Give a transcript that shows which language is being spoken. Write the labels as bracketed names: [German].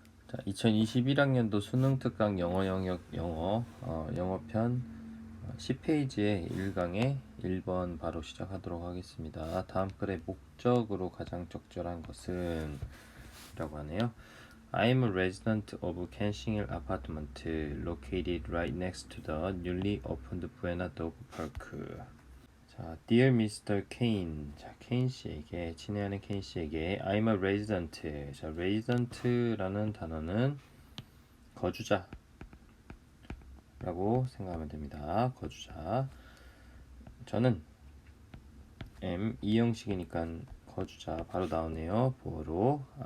[Korean] 자, 2021학년도 수능 특강 영어 영역 영어편 10페이지의 1강의 1번 바로 시작하도록 하겠습니다. 다음 글의 목적으로 가장 적절한 것은 라고 하네요. [English] I'm a resident of Kensington apartment located right next to the newly opened Buena Dog Park. 자, Dear Mr. Kane. [Korean] 자, 케인 씨에게, 친애하는 케인 씨에게 [English] I'm a resident. [Korean] 자, resident라는 단어는 거주자라고 생각하면 됩니다. 거주자. 저는 am 이 형식이니까 거주자 바로 나오네요. 보어로.